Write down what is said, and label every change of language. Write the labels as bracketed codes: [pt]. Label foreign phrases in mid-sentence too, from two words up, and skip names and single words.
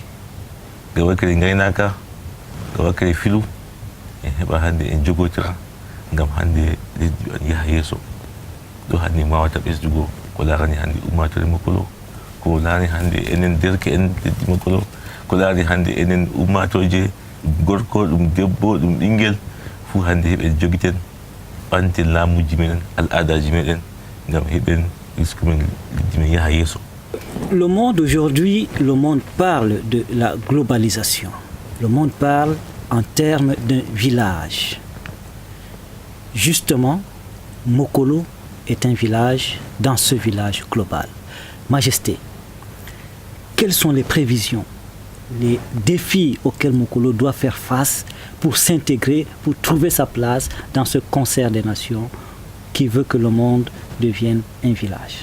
[ff] ngal wakkere gaynaka ngal wakkere filu en heɓa hande en jogotira ngam hande lesdi an yaha yeeso ɗo hande wawata ɓesdugo ko larani hande ummatore Mokolo ko larani hande enen derke en lesdi Mokolo ko larani hande enen ummatoje gorko ɗum debbo ɗum ɓinguel fuu hande heɓen jogiten ɓante laamuji meɗen al'adaji meɗen ngam heɓen riskumen lesdi men yaha yeeso. [fr] Le monde aujourd'hui, le monde parle de la globalisation. Le monde parle en termes d'un village. Justement, Mokolo est un village dans ce village global. Majesté, quelles sont les prévisions, les défis auxquels Mokolo doit faire face pour s'intégrer, pour trouver sa place dans ce concert des nations qui veut que le monde devienne un village?